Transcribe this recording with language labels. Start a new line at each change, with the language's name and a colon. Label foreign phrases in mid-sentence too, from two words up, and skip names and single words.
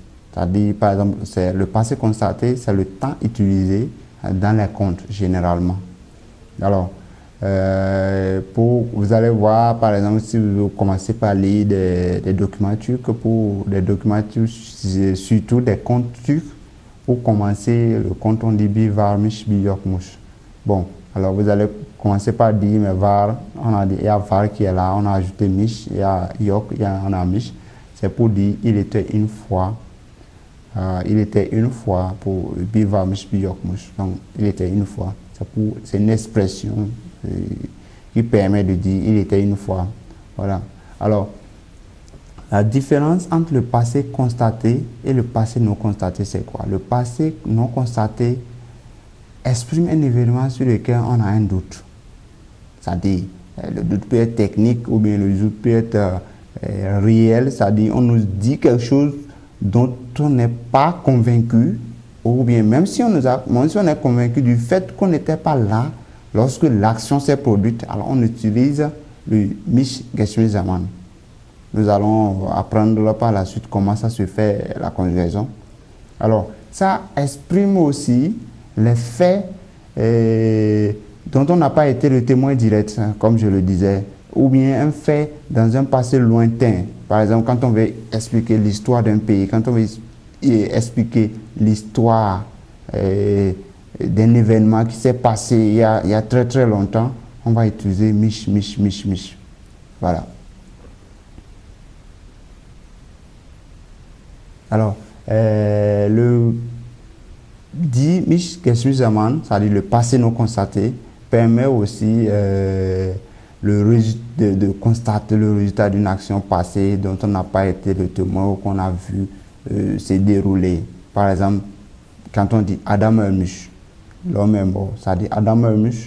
French: C'est-à-dire, par exemple, le passé constaté, c'est le temps utilisé dans les contes, généralement. Alors, vous allez voir, par exemple, si vous commencez par lire des documents turcs, surtout des contes turcs, pour commencer, le conte, on dit
Turkish: bir varmış bir yokmuş.
French: Bon, alors vous allez commencer par dire, mais var, il y a var qui est là, on a ajouté mish, il y a yok, on a mish. C'est pour dire, il était une fois, pour
Turkish: bir varmış bir yokmuş.
French: Donc, il était une fois. C'est une expression qui permet de dire il était une fois. Voilà. Alors, la différence entre le passé constaté et le passé non constaté, c'est quoi? Le passé non constaté exprime un événement sur lequel on a un doute. C'est-à-dire, le doute peut être technique ou bien le doute peut être réel. C'est-à-dire, on nous dit quelque chose dont on n'est pas convaincu, ou bien même si on est convaincu du fait qu'on n'était pas là lorsque l'action s'est produite, alors on utilise le
Turkish: Mish geçmiş zaman.
French: Nous allons apprendre par la suite comment ça se fait, la conjugaison. Alors, ça exprime aussi les faits dont on n'a pas été le témoin direct, comme je le disais, ou bien un fait dans un passé lointain. Par exemple, quand on veut expliquer l'histoire d'un pays, quand on veut expliquer l'histoire d'un événement qui s'est passé il y a très très longtemps, on va utiliser mish. Voilà. Alors, le
Turkish: Dimiş geçmiş zaman,
French: c'est-à-dire le passé non constaté, permet aussi de constater le résultat d'une action passée dont on n'a pas été le témoin ou qu'on a vu se dérouler. Par exemple, quand on dit
Turkish: Adam ölmüş,
French: l'homme est mort, c'est-à-dire
Turkish: Adam ölmüş.